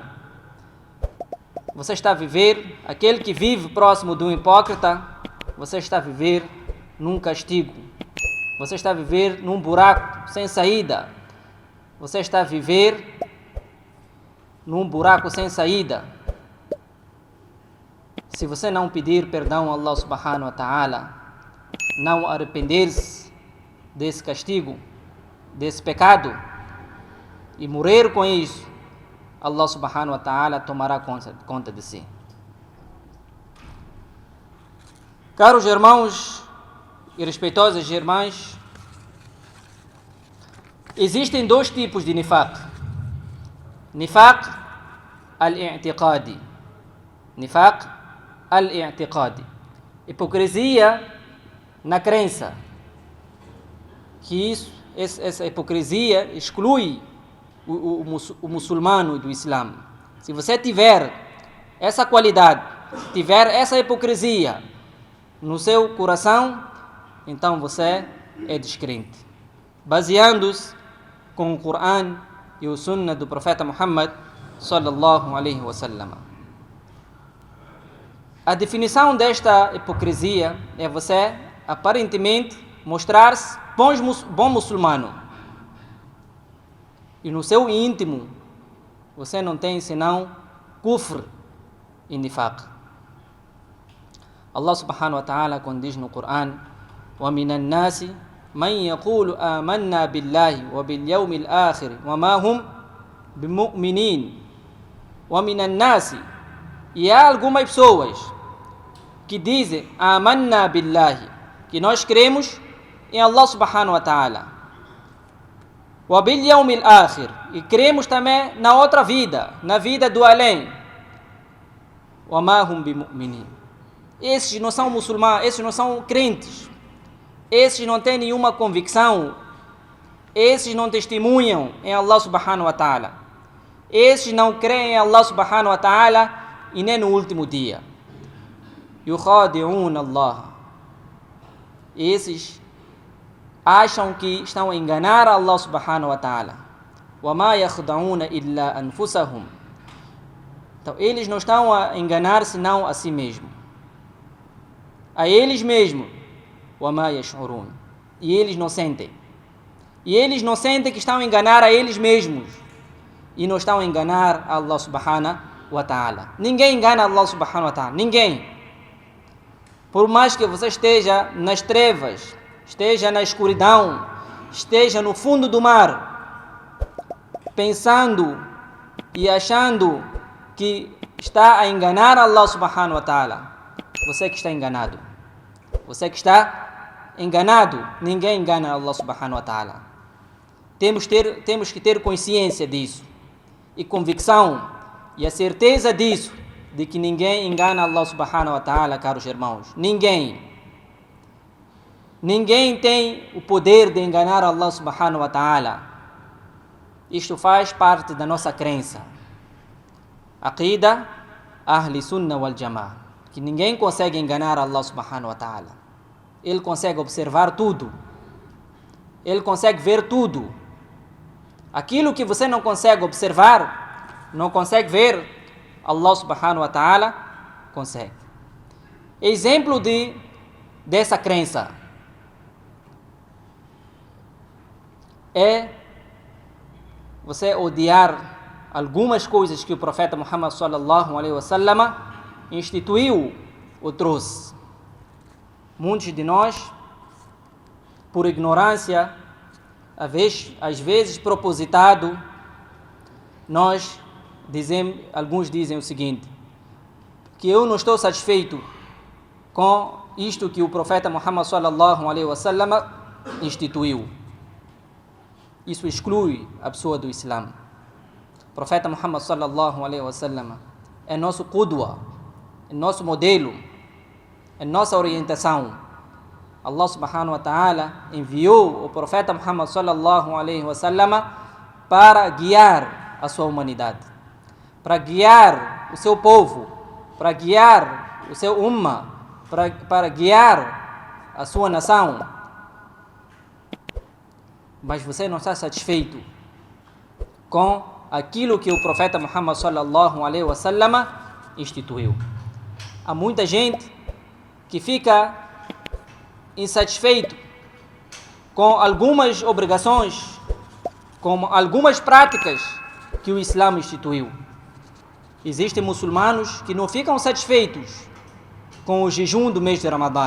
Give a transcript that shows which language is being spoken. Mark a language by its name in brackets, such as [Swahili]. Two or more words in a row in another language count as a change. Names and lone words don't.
[Portuguese] Você está a viver, aquele que vive próximo do hipócrita, você está a viver num castigo. Você está a viver num buraco sem saída. Você está a viver num buraco sem saída. Se você não pedir perdão a [Arabic] الله سبحانه وتعالى, [Portuguese] não arrepender-se desse castigo, desse pecado, e morrer com isso, [Arabic] الله سبحانه وتعالى [Portuguese] tomará conta de si. Caros irmãos e respeitosas irmãs, existem dois tipos de nifaq. [Arabic] نفاق الاعتقادي. نفاق الاعتقادي. [Portuguese] Hipocrisia na crença. Que essa hipocrisia exclui o muçulmano do Islã. Se você tiver essa qualidade, tiver essa hipocrisia no seu coração, então você é descrente. Baseando-se com o Corão e o Sunnah do profeta Muhammad [Arabic] صلى الله عليه وسلم. [Portuguese] A definição desta hipocrisia é você aparentemente mostrar-se bom muçulmano e no seu íntimo você não tem senão kufr e nifaq. [Arabic] الله سبحانه وتعالى, [Portuguese] quando diz no Corão: [Arabic] وَمِنَ النَّاسِ مَنْ يَقُولُ آمَنَّا بِاللَّهِ وَبِالْيَوْمِ الْآخِرِ وَمَا هُمْ بِمُؤْمِنِينَ. وَمِنَ النَّاسِ, [Portuguese] e há algumas pessoas que dizem [Arabic] آمَنَّا بِاللَّهِ, [Portuguese] que nós cremos em [Arabic] الله سبحانه وتعالى, وَبِالْيَوْمِ الْآخِرِ, [Portuguese] e cremos também na outra vida, na vida do além. [Arabic] وَمَا هُمْ بِمُؤْمِنِينَ. [Portuguese] Esses não são muçulmanos, esses não são crentes, esses não têm nenhuma convicção, esses não testemunham em [Arabic] الله سبحانه وتعالى, [Portuguese] esses não creem em [Arabic] الله سبحانه وتعالى [Portuguese] e nem no último dia. [Arabic] يُخَادِعُونَ Allah. [Portuguese] Esses acham que estão a enganar [Arabic] الله سبحانه وتعالى. وَمَا يَخْدَعُونَ إِلَّا أَنفُسَهُمْ. [Portuguese] Então eles não estão a enganar senão a si mesmos, a eles mesmos. [Arabic] وَمَا يَشْعُرُونَ. [Portuguese] E eles não sentem. E eles não sentem que estão a enganar a eles mesmos e não estão a enganar a [Arabic] الله سبحانه وتعالى. [Portuguese] Ninguém engana [Arabic] الله سبحانه وتعالى. [Portuguese] Ninguém. Por mais que você esteja nas trevas, esteja na escuridão, esteja no fundo do mar, pensando e achando que está a enganar [Arabic] الله سبحانه وتعالى, [Portuguese] você que está enganado. Você que está enganado. Ninguém engana [Arabic] الله سبحانه وتعالى. [Portuguese] Temos que ter consciência disso e convicção e a certeza disso, de que ninguém engana [Arabic] الله سبحانه وتعالى, [Portuguese] caros irmãos. Ninguém tem o poder de enganar [Arabic] الله سبحانه وتعالى. [Portuguese] Isto faz parte da nossa crença. [Arabic] عقيدة أهل السنة والجماعة, [Portuguese] que ninguém consegue enganar [Arabic] الله سبحانه وتعالى. [Portuguese] Ele consegue observar tudo. Ele consegue ver tudo. Aquilo que você não consegue observar, não consegue ver, [Arabic] الله سبحانه وتعالى [Portuguese] consegue. Exemplo dessa crença é você odiar algumas coisas que o profeta Muhammad [Arabic] صلى الله عليه وسلم [Portuguese] instituiu ou trouxe. Muitos de nós, por ignorância, às vezes propositado, alguns dizem o seguinte: que eu não estou satisfeito com isto que o profeta Muhammad [Arabic] صلى الله عليه وسلم [Portuguese] instituiu. Isso exclui a pessoa do Islã. O profeta Muhammad [Arabic] صلى الله عليه وسلم [Portuguese] é nosso qudwa, é nosso modelo, é nossa orientação. [Arabic] الله سبحانه وتعالى [Portuguese] enviou o profeta Muhammad [Arabic] صلى الله عليه وسلم [Portuguese] para guiar a sua humanidade, para guiar o seu povo, para guiar o seu ummah, para guiar a sua nação. Mas você não está satisfeito com aquilo que o profeta Muhammad [Arabic] صلى الله عليه وسلم [Portuguese] instituiu. Há muita gente que fica insatisfeito com algumas obrigações, com algumas práticas que o Islã instituiu. Existem muçulmanos que não ficam satisfeitos com o jejum do mês de Ramadã.